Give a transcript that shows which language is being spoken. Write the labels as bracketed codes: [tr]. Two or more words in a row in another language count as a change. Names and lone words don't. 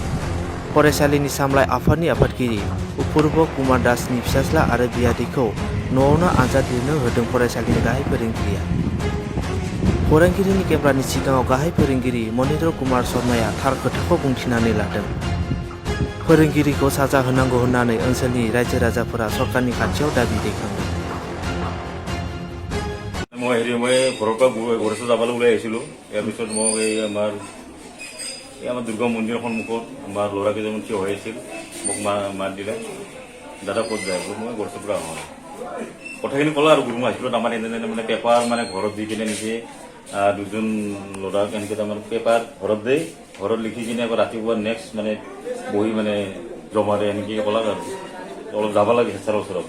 [brx] फरायसालिनि सामलाय आफादनि आफादगिरि उपुर्ब कुमार दासनि फिसाज्ला आरो बियादैखौ न'आवनो आनजाद लिरनो होदों फरायसालिनि गाहाय फोरोंगिरिया। फोरोंगिरिनि केमेरानि सिगाङाव गाहाय फोरोंगिरि मनिन्द्र कुमार शर्माया थार खोथाखौ बुंथिनानै लादों। फोरोंगिरिखौ साजा होनांगौ होननानै ओनसोलनि रायजो राजाफोरा सरकारनि खाथियाव दाबि दैखांदों। [as] মই ঘৰৰ পৰা গড়েশ্বৰ যাবলৈ ওলাই আহিছিলোঁ। ইয়াৰ পিছত মই আমাৰ দুৰ্গা মন্দিৰৰ সন্মুখত আমাৰ ল'ৰা কেইজনমান থিয় হৈ আছিল। মোক মাত দিলে, দাদা ক'ত যায়? মই গড়েশ্বৰ পৰা আহোঁ। কথাখিনি ক'লা আৰু গুৰুমা হাইস্কুলত আমাৰ এনে মানে পেপাৰ মানে ঘৰত দি কিনে নিজে দুজন ল'ৰাক এনেকৈ তাৰমানে পেপাৰ ঘৰত দেই, ঘৰত লিখি কিনে আকৌ ৰাতিপুৱা নেক্সট মানে বহি মানে জমা দিয়ে এনেকৈ ক'লাক আৰু অলপ যাব লাগে হেড ছাৰৰ ওচৰত।